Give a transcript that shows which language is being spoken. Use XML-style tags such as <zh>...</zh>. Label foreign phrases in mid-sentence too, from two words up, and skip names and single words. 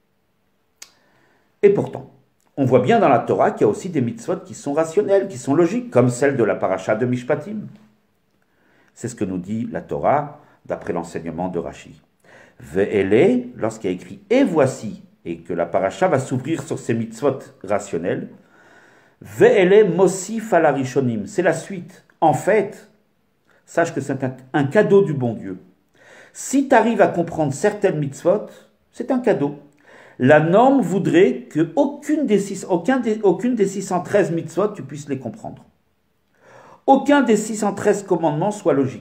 <fr>Et pourtant, on voit bien dans la Torah qu'il y a aussi des mitzvot qui sont rationnelles, qui sont logiques, comme celle de la paracha de Mishpatim. C'est ce que nous dit la Torah, d'après l'enseignement de Rashi. Ve'ele, lorsqu'il y a écrit « et voici », et que la paracha va s'ouvrir sur ces mitzvot rationnels,</fr> <he>ואלה מוסיף על הראשונים,</he> <fr>c'est la suite. En fait, sache que c'est un cadeau du bon Dieu. Si tu arrives à comprendre certaines mitzvot, c'est un cadeau. La norme voudrait que aucune des 613 mitzvot, tu puisses les comprendre. Aucun des 613 commandements soit logique.</fr>